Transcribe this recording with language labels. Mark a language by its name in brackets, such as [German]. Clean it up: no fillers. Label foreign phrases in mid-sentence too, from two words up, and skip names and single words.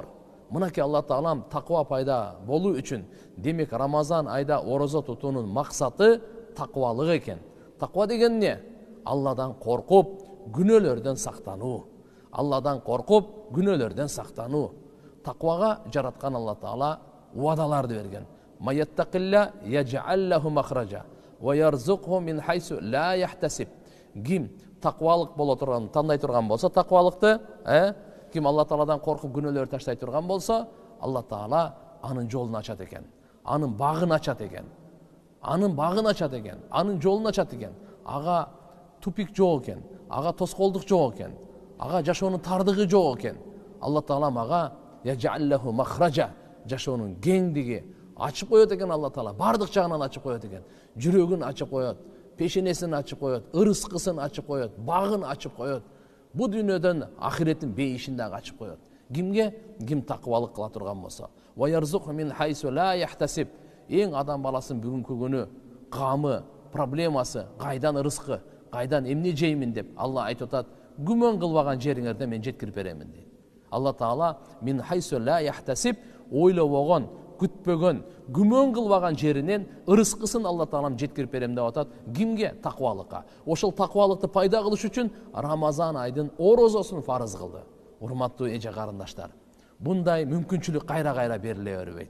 [Kyrgyz] Мынакей Алла Таалам таква пайда болуу үчүн, демек Рамазан айда орозо тутуунун максаты таквалык экен. Таква деген эмне? Алладан коркуп, күнөөлөрдөн сактануу. Алладан коркуп, күнөөлөрдөн сактануу. Таквага жараткан Алла Таала уадаларды берген. [Arabic] من يتق الله يجعل له مخرجا ويرزقه من حيث لا يحتسب. [Kyrgyz] Ким таквалык боло турган, тандай турган болсо таквалыкты, ким Алла Тааладан коркуп күнөөлөрдү таштай турган болсо, Алла Таала анын жолун ачат экен. Анын багын ачат экен. Анын багын ачат экен. Анын жолун ачат экен. Ага тупик жок экен. Ага тоскоолдук жок экен. Ага жашоонун тардыгы жок экен. Алла Таала ага [Arabic] يجعل له مخرجا, [Kyrgyz] жашоонун кеңдиги ачып коет экен. Алла Таала бардык жагынан ачып коет экен. Жүрөгүн ачып коет, пешенесин ачып коет, ырыскысын ачып коет, багын ачып коет. Бу дүйнөдөн ахиреттин бейишин дагы ачып коет. Кимге? Ким таквалык кыла турган болсо. [Arabic] ويرزقه من حيث لا يحتسب. [Kyrgyz] Эң адам баласынын бүгүнкү күнү камы, проблемасы, кайдан ырыскы, кайдан эмне жеймин деп Алла айтып атат. Күмөн кылбаган жериңерде мен жеткирип беремин дейт. Алла Таала [Arabic] من حيث لا يحتسب, [Kyrgyz] ойлобогон, күтпөгөн, күмөн кылбаган жеринен ырыскысын Алла Таалам жеткирип берем деп атат. Кимге? Таквалыкка. Ошол таквалыкты пайда кылыш үчүн Рамазан айдын орозосун фарыз кылды. Урматтуу эже карындаштар, мындай мүмкүнчүлүк кайра-кайра бериле бербейт.